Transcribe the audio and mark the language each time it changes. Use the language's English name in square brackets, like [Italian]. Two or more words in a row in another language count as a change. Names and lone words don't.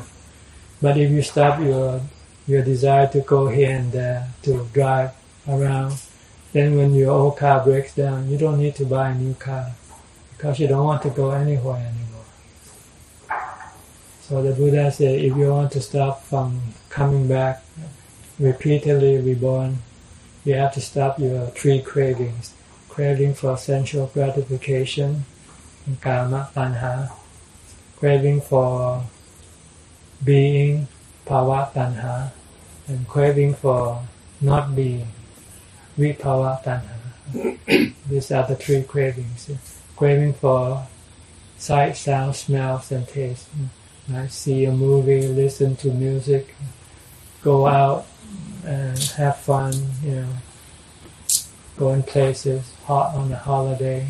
[English] But if you stop your desire to go here and there, to drive around, then when your old car breaks down, you don't need to buy a new car because you don't want to go anywhere anymore. So the Buddha said, if you want to stop from coming back, repeatedly reborn, you have to stop your 3 cravings. Craving for sensual gratification, [Pali] kama, tanha. [English] Craving for being, [Pali] bhava, tanha. [English] And craving for not being, [Pali] vibhava, tanha. [English] These are the 3 cravings. Craving for sight, sound, smells, and taste. Like see a movie, listen to music, go out and have fun, go in places, on a holiday.